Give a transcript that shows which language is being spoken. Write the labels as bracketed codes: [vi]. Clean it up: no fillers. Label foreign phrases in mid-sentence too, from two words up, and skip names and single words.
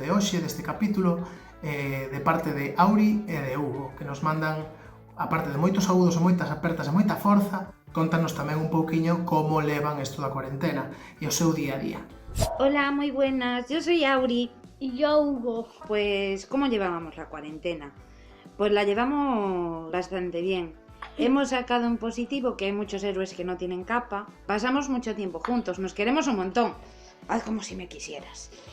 [gl] hoxe deste capítulo de parte de Auri e de Hugo, que nos mandan, aparte de moitos agudos e moitas apertas e moita forza, contanos tamén un pouquiño como levan isto da cuarentena e o seu día a día. [es] Hola, muy buenas, yo soy Auri. Y yo, Hugo. Pues, ¿cómo llevábamos la cuarentena? Pues la llevamos bastante bien. Hemos sacado un positivo, que hay muchos héroes que no tienen capa. Pasamos mucho tiempo juntos, nos queremos un montón. Haz como si me quisieras.